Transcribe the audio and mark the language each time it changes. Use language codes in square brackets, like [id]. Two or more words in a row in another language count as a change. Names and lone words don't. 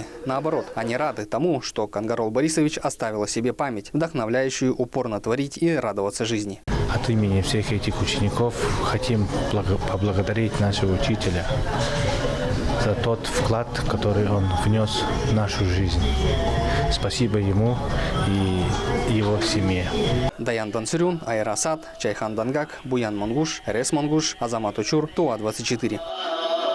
[ru] Наоборот, они рады тому, что Кангарол Борисович оставил о себе память, вдохновляющую упорно творить и радоваться жизни. От имени всех этих учеников хотим поблагодарить нашего учителя за тот вклад, который он внес в нашу жизнь. Спасибо ему и его семье. Даян Дансюрюн, Айра Асад, Чайхан Дангак, Буян Монгуш, РС Монгуш, Азамат Учур, ТУА-24.